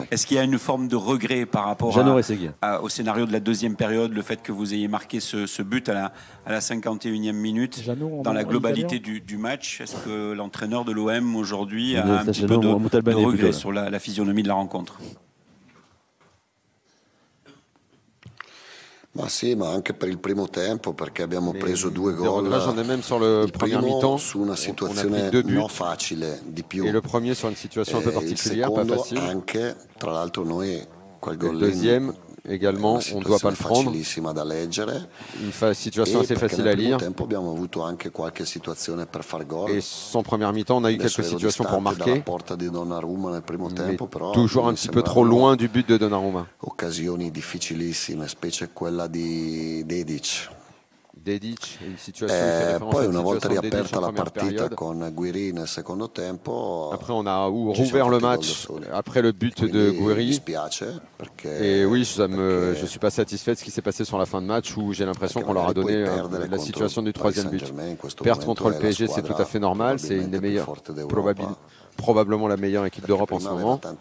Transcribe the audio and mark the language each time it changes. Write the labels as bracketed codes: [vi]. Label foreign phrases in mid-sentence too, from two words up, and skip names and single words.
[fr] Est-ce qu'il y a une forme de regret par rapport au scénario de la deuxième période, le fait que vous ayez marqué ce but à la 51e minute dans la globalité du match? Est-ce que l'entraîneur de l'OM aujourd'hui a un petit peu de regret sur la physionomie de la rencontre? [it] Ma sì, ma anche per il primo tempo, perché abbiamo preso 2 gol. [fr] Là, j'en ai même sur le premier mi-temps. [it] Su una situazione non facile di più. [fr] Et le premier sur une situation un peu particulière, pas facile. [it] Anche, tra l'altro noi quel gol [fr] le deuxième également, on ne doit pas le prendre. Une situation assez facile à lire. Et sans première mi-temps, on a eu quelques situations pour marquer. Mais toujours un petit peu trop loin du but de Donnarumma. [it] Occasioni difficilissime, specie quella di Dedic. Dedic, [fr] une situation [it] poi una volta riaperta la partita con Gouiri nel secondo tempo. [fr] Après on a rouvert le match après le but de Gouiri. Et oui, je suis pas satisfait de ce qui s'est passé sur la fin de match où j'ai l'impression qu'on leur a donné la situation du troisième but. Perdre contre le PSG, c'est tout à fait normal, c'est une des meilleures, probablement la meilleure équipe d'Europe en ce moment.